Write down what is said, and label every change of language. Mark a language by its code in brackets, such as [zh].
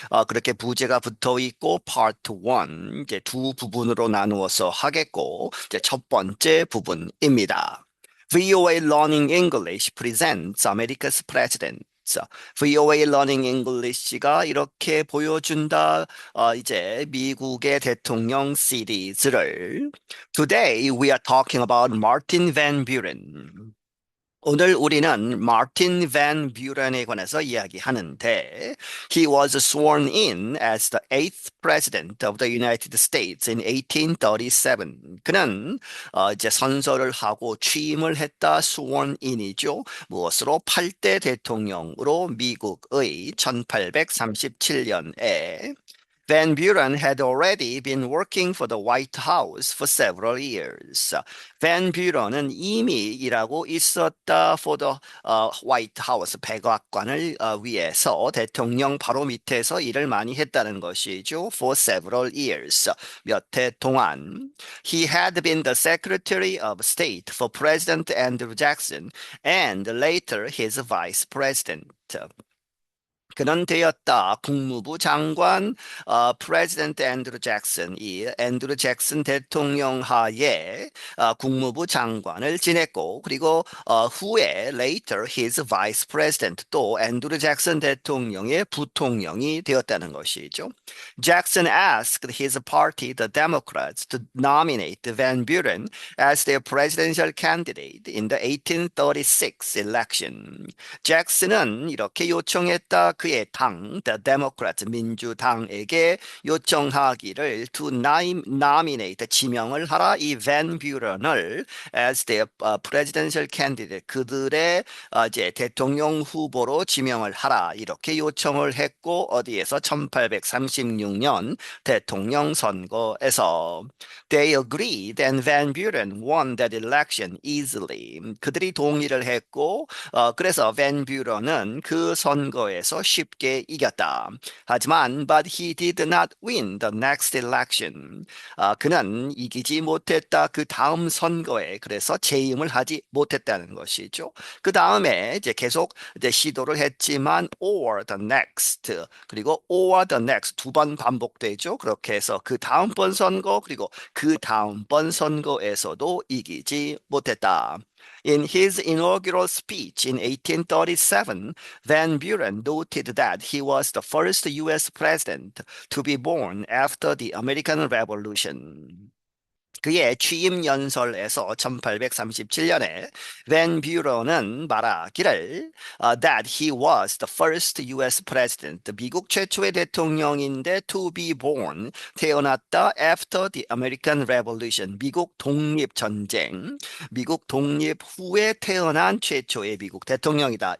[ko] 그렇게 부제가 붙어 있고 파트 1, 이제 두 부분으로 나누어서 하겠고, 이제 첫 번째 부분입니다. [en] VOA Learning English presents America's President. [ko] VOA Learning English가 이렇게 보여준다. 이제 미국의 대통령 시리즈를. [en] Today we are talking about Martin Van Buren. [ko] 오늘 우리는 마틴 반 뷰런에 관해서 이야기하는데 [en] He was sworn in as the eighth president of the United States in 1837. [ko] 그는 이제 선서를 하고 취임을 했다. [en] sworn in [ko] 이죠. 무엇으로? 8대 대통령으로 미국의 1837년에 [en] Van Buren had already been working for the White House for several years. [ko] Van Buren은 이미 일하고 있었다 [en] for the White House [ko] 백악관을 위해서 대통령 바로 밑에서 일을 많이 했다는 것이죠. [en] For several years. [ko] 몇 해 동안. [en] He had been the Secretary of State for President Andrew Jackson and later his Vice President. [ko] 그는 되었다. 국무부 장관, 프레지던트 앤드루 잭슨, 이 앤드루 잭슨 대통령 하에 국무부 장관을 지냈고, 그리고 후에 [en] later his vice president [ko] 또 앤드루 잭슨 대통령의 부통령이 되었다는 것이죠. [en] Jackson asked his party, the Democrats, to nominate Van Buren as their presidential candidate in the 1836 election. [ko] 잭슨은 이렇게 요청했다. 그의 당, The Democrats, 민주당에게 요청하기를 [en] to nominate, [ko] 지명을 하라. 이 밴 뷰런을 [en] as their presidential candidate, [ko] 그들의 이제 대통령 후보로 지명을 하라. 이렇게 요청을 했고 어디에서 1836년 대통령 선거에서 [en] They agreed and Van Buren won that election easily. [ko] 그들이 동의를 했고 그래서 밴 뷰런은 그 선거에서 쉽게 이겼다. 하지만 [en] but he did not win the next election. [ko] 그는 이기지 못했다. 그 다음 선거에 그래서 재임을 하지 못했다는 것이죠. 그 다음에 이제 계속 이제 시도를 했지만 [en] or the next [ko] 그리고 or the next 두 번 반복되죠. 그렇게 해서 그 다음번 선거 그리고 그 다음번 선거에서도 이기지 못했다. [en] In his inaugural speech in 1837, Van Buren noted that he was the first U.S. president to be born after the American Revolution. [ko] 그의 취임 연설에서 1837년에 밴 뷰런은 말하기를 [en] that he was the first U.S. [ko] president, 미국 최초의 대통령인데 [en] to be born, [ko] 태어났다 [en] after the American Revolution, [ko] 미국 독립전쟁, 미국 독립 후에 태어난 최초의 미국 대통령이다.